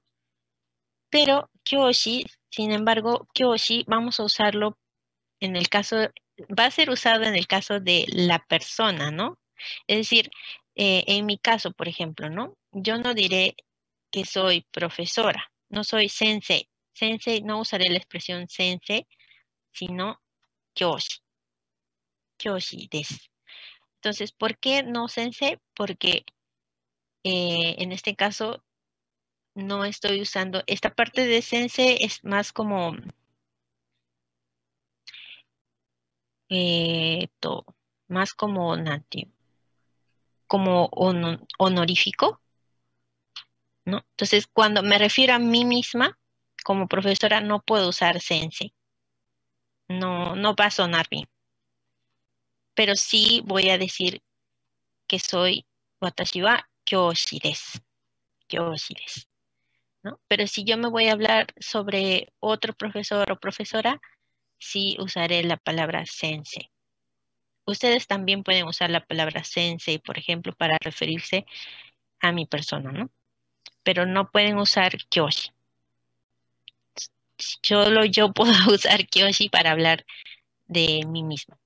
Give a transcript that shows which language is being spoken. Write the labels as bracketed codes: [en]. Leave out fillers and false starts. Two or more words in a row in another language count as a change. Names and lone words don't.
[es] Pero kyoshi, sin embargo, kyoshi vamos a usarlo en el caso, va a ser usado en el caso de la persona, ¿no? Es decir, en mi caso, por ejemplo, ¿no? Yo no diré que soy profesora, no soy sensei. Sensei, no usaré la expresión sensei, sino kyoshi. [ja] 教師です. [es] Entonces, ¿por qué no sensei? Porque en este caso no estoy usando, esta parte de sensei es más como, más como nativo, como honorífico, ¿no? Entonces, cuando me refiero a mí misma, como profesora, no puedo usar sensei. No, no va a sonar bien. Pero sí voy a decir que soy [ja] 私は教師です. 教師です, [es] ¿no? Pero si yo me voy a hablar sobre otro profesor o profesora, sí usaré la palabra sensei. Ustedes también pueden usar la palabra sensei, por ejemplo, para referirse a mi persona, ¿no? Pero no pueden usar kyoshi. Solo yo puedo usar kyoshi para hablar de mí mismo.